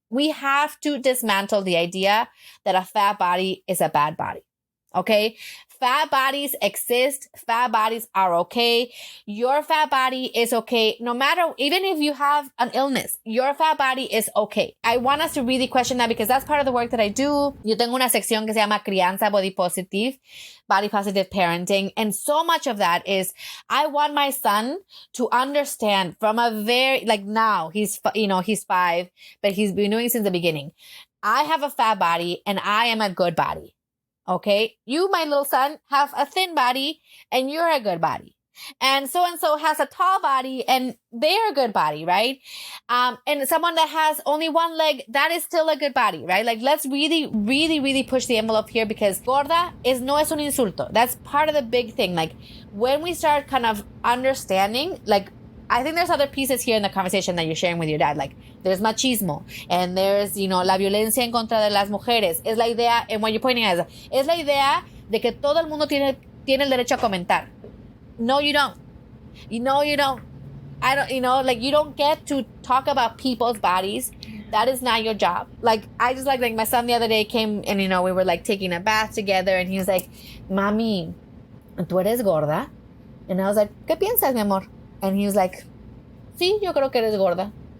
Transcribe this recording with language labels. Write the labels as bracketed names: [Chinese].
[English] We have to dismantle the idea that a fat body is a bad body. Okay? Fat bodies exist. Fat bodies are okay. Your fat body is okay. No matter, even if you have an illness, your fat body is okay. I want us to really question that, because that's part of the work that I do. [Spanish] Yo tengo una sección que se llama Crianza Bodypositive, [English] body positive parenting. And so much of that is, I want my son to understand from a very, like now he's 5, but he's been doing it since the beginning. I have a fat body and I am a good body. Okay, you, my little son, have a thin body and you're a good body. And so has a tall body and they're a good body, right? And someone that has only one leg, that is still a good body, right? Like, let's really, really, really push the envelope here, because [Spanish] gorda no es un insulto. [English] That's part of the big thing. Like, when we start kind of understanding, like, I think there's other pieces here in the conversation that you're sharing with your dad. Like, there's machismo, and there's, you know, [Spanish] la violencia en contra de las mujeres. Es la idea, [English] and what you're pointing at [Spanish] es la idea de que todo el mundo tiene el derecho a comentar. [English] No, you don't. No, you don't. I don't, you know, like, you don't get to talk about people's bodies. That is not your job. Like, I just like my son the other day came and, you know, we were like taking a bath together, and he was like, [Spanish] Mami, ¿tú eres gorda? [English] And I was like, [Spanish] ¿qué piensas, mi amor? [English] And he was like, [Spanish] sí, yo creo que eres gorda.